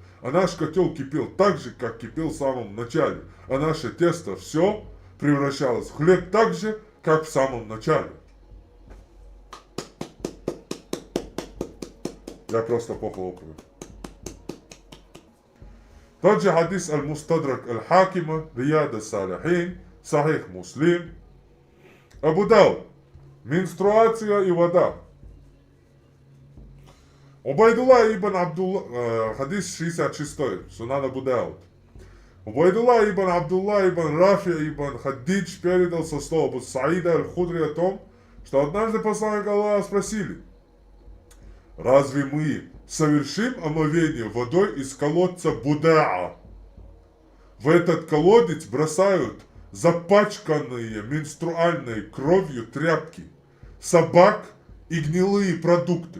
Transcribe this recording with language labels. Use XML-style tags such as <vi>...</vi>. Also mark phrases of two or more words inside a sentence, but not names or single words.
<ru>А наш котел кипел так же, как кипел в самом начале, а наше тесто все превращалось в хлеб так же, как в самом начале. Я просто похлопаю. Тот же хадис Аль-Мустадрак Аль-Хакима, Рияд Аль-Салихин, Сахих Муслим. Абу Дауд. Менструация и вода. Убайдулла ибн Абдулла, хадис 66, Сунан Абу Дауд. Убайдулла ибн Абдулла ибн Рафи ибн Хаддидж передал со слов Абу Саида Аль-Худри о том, что однажды посланник Аллаха спросили: «Разве мы совершим омовение водой из колодца Будаа? В этот колодец бросают запачканные менструальной кровью тряпки, собак и гнилые продукты».</ru>